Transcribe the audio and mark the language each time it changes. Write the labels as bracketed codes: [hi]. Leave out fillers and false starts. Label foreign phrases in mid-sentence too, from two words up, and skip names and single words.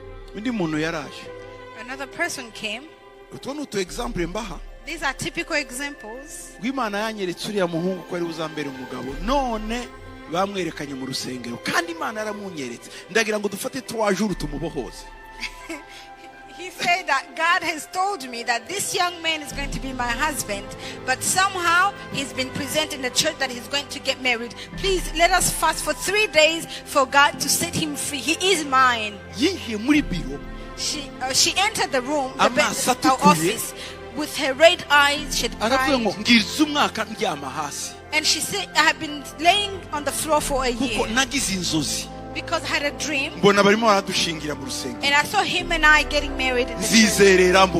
[en] Another person came. These are typical examples. [rw] bamwerekanye mu rusengero kandi Imana yaramunyeretse ndagira ngo dufate 3 jours tumubohoze. [en] He said that God has told me that this young man is going to be my husband, but somehow he's been presented in the church that he's going to get married. Please let us fast for 3 days for God to set him free. He is mine. [rw] Yinjiye muri biro. [en] She entered the room, the office, with her red eyes. She had cried. And she said, I have been laying on the floor for a year because I had a dream. And I saw him and I getting married in the church.